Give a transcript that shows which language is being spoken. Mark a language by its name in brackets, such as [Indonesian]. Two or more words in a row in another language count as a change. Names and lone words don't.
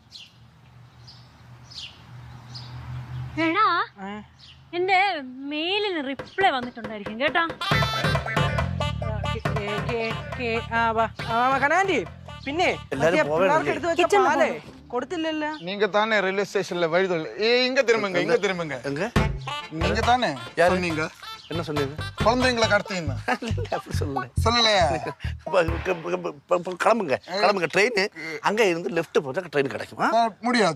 [Malayalam] എടാ എന്റെ മെയിലിന് റിപ്ലൈ വന്നിട്ടുണ്ടായിരിക്കും കേട്ടാ. കനാൻഡി പിന്നെ കൊടുത്തില്ലല്ലോ. [Tamil] நீங்க தானே ரயில்வே ஸ்டேஷன்ல வழி இங்க திரும்புங்க இங்க திரும்புங்க. எங்க நீங்க தானே யாரு நீங்க? என்ன சொன்னீங்க? குழந்தைங்களை கடத்தினா சொல்லலையா? கிளம்புங்க கிளம்புங்க. ட்ரெயின் அங்க இருந்து லெஃப்ட் போதா ட்ரெயின் கிடைக்குமா? முடியாது.